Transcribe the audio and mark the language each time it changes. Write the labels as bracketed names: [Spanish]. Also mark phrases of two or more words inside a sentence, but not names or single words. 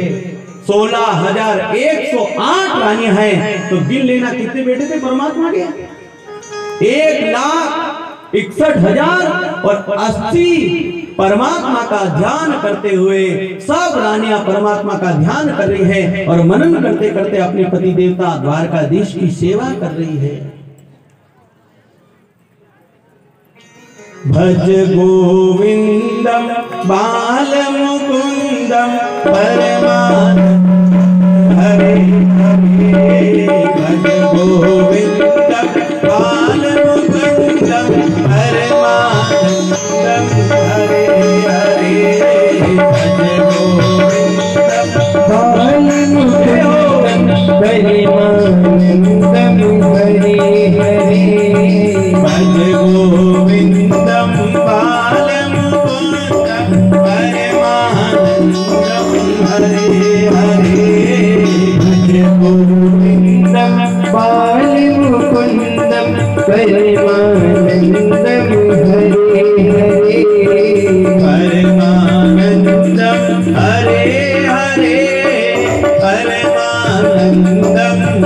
[Hindi] 16,108 रानियां हैं तो गिन लेना कितने बेटे थे परमात्मा के? 1,61,000 और 80 परमात्मा का ध्यान करते हुए सब रानियां परमात्मा का ध्यान कर रही है और मनन करते करते अपने पति देवता द्वारकाधीश की सेवा कर रही है। [Sanskrit] भज गोविंदम बाल मुकुंदम परमानंद हरे हरे। भज गोविंदम बाल मुकुंदम परमानंदम हरे हरे। भज गोविंदम बाल मुकुंदम परमानंदम हरे हरे। भज गोविंदम बाल मुकुंदम परमानंदम हरे हरे। भज गोविंदम बाल मुकुंदम परमानंदम हरे हरे। परमानंदम हरे हरे। परमानंदम